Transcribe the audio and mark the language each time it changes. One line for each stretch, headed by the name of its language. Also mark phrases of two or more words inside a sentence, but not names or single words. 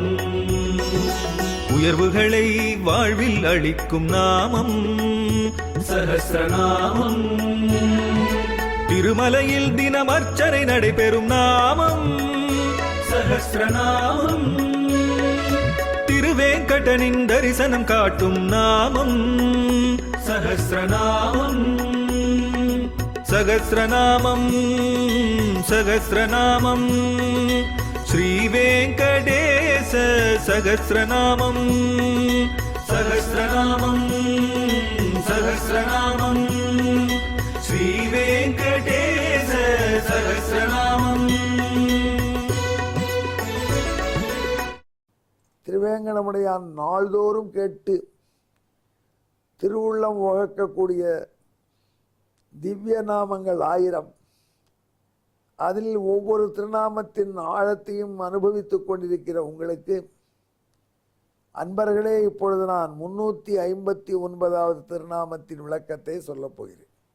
Tamil: உயர்வுகளை வாழ்வில் அளிக்கும் நாமம் சஹஸ்ரநாமம். திருமலையில் தினம் அர்ச்சனை நடைபெறும் நாமம் சஹஸ்ரநாமம். திருவேங்கடனின் தரிசனம் காட்டும் நாமம் சஹஸ்ரநாமம்.
Sanskrit: सहस्रनामं सहस्रनामं श्रीवेङ्कटेश सहस्रनामं सहस्रनामं सहस्रनामं श्रीवेङ्कटेश सहस्रनामं।
Tamil: திருவேங்கடமுடையான் நாள்தோறும் கேட்டு திருவுள்ளம் வகுக்கக்கூடிய திவ்ய நாமங்கள் 1000. அதில் ஒவ்வொரு திருநாமத்தின் ஆழத்தையும் அனுபவித்துக் கொண்டிருக்கிற உங்களுக்கு அன்பர்களே, இப்பொழுது நான் 359வது திருநாமத்தின் விளக்கத்தை சொல்லப் போகிறேன்.